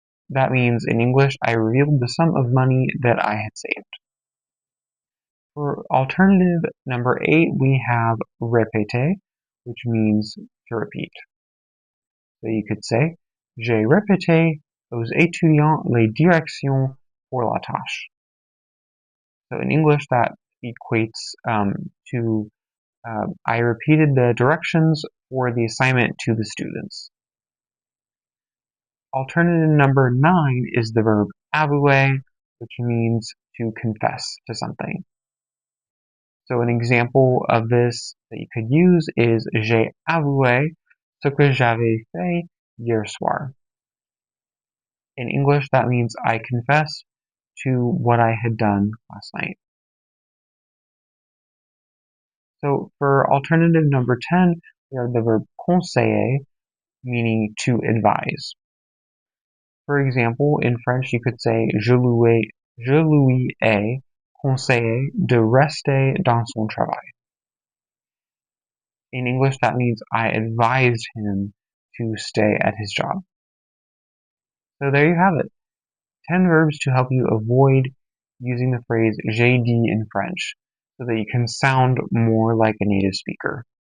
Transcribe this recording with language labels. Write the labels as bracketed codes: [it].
[en] That means in English, I revealed the sum of money that I had saved. For alternative number 8, we have répéter, which means to repeat. So you could say [fr] j'ai répété aux étudiants les directions pour la tâche. [en] So in English, that equates to I repeated the directions for the assignment to the students. Alternative number 9 is the verb avouer, which means to confess to something. So an example of this that you could use is [fr] j'ai avoué ce que j'avais fait hier soir. [en] In English, that means I confess to what I had done last night. So for alternative number 10, we have the verb conseiller, meaning to advise. For example, in French, you could say [fr] je lui ai conseillé de rester dans son travail. [en] In English, that means I advised him to stay at his job. So there you have it. 10 verbs to help you avoid using the phrase [fr] j'ai dit [en] in French so that you can sound more like a native speaker.